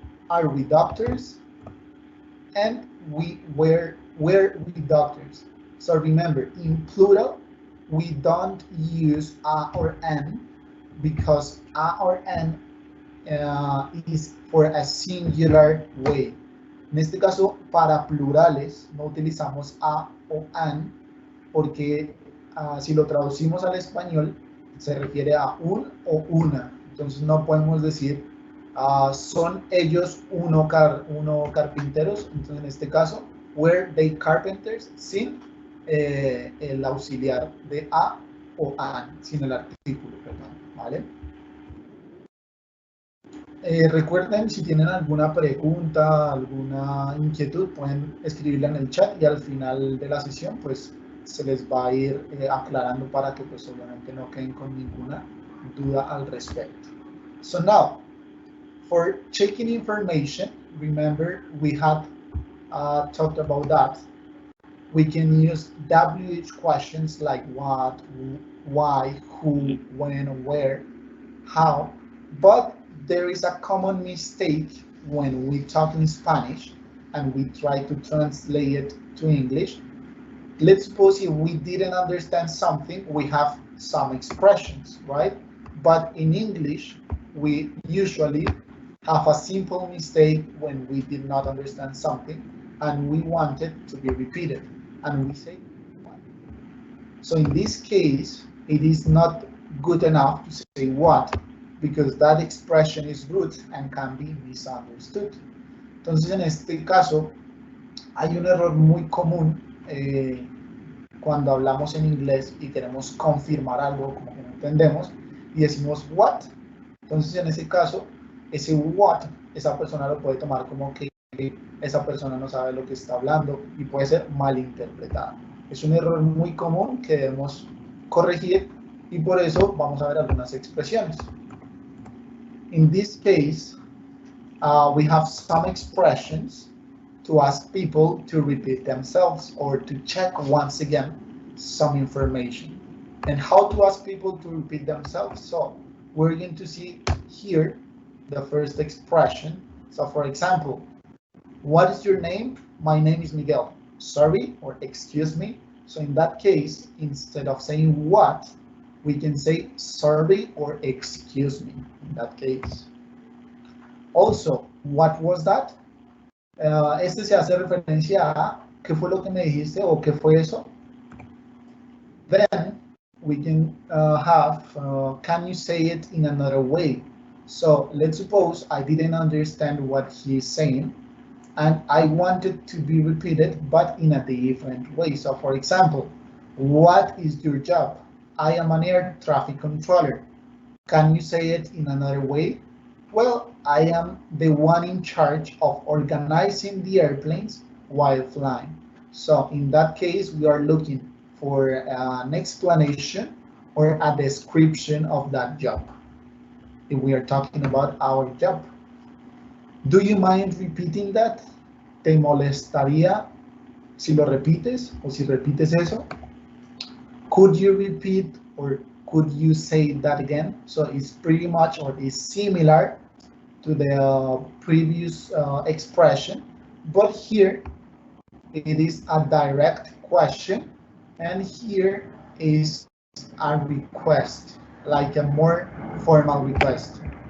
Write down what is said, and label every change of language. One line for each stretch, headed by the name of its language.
English: Are we doctors? And were we doctors? So remember, in plural, we don't use a or an because a or an is for a singular way.
Spanish: En este caso, para plurales, no utilizamos a o an porque si lo traducimos al español, se refiere a un o una. Entonces no podemos decir Son ellos uno carpinteros, entonces en este caso,
English: were they carpenters,
Spanish: sin el auxiliar de a o an, sin el artículo, perdón, ¿vale? Recuerden, si tienen alguna pregunta, alguna inquietud, pueden escribirla en el chat y al final de la sesión, pues, se les va a ir aclarando para que, pues, obviamente no queden con ninguna duda al respecto.
English: So now, for checking information, remember we had talked about that. We can use WH questions like what, why, who, when, where, how, but there is a common mistake when we talk in Spanish and we try to translate it to English. Let's suppose if we didn't understand something, we have some expressions, right? But in English, we usually have a simple mistake when we did not understand something and we want it to be repeated, and we say what. So in this case, it is not good enough to say what, because that expression is rude and can be misunderstood.
Spanish: Entonces, en este caso, hay un error muy común cuando hablamos en inglés y queremos confirmar algo como que no entendemos y decimos what. Entonces, en ese caso, ese what, esa persona lo puede tomar como que esa persona no sabe lo que está hablando y puede ser malinterpretado. Es un error muy común que debemos corregir y por eso vamos a ver algunas expresiones.
English: In this case, we have some expressions to ask people to repeat themselves or to check once again some information. And how to ask people to repeat themselves? So we're going to see here the first expression. So for example, what is your name? My name is Miguel. Sorry, or excuse me. So in that case, instead of saying what, we can say sorry or excuse me in that case. Also, what was that?
Spanish: Este se hace referencia a ¿qué fue lo que me dijiste o qué fue eso?
English: Then we can have can you say it in another way? So let's suppose I didn't understand what he's saying and I want it to be repeated but in a different way. So for example, what is your job? I am an air traffic controller. Can you say it in another way? Well, I am the one in charge of organizing the airplanes while flying. So in that case, we are looking for an explanation or a description of that job. If we are talking about our job. Do you mind repeating that?
Spanish: ¿Te molestaría si lo repites o si repites eso?
English: Could you repeat or could you say that again? So it's pretty much or is similar to the previous expression, but here it is a direct question and here is a request, like a more formal request.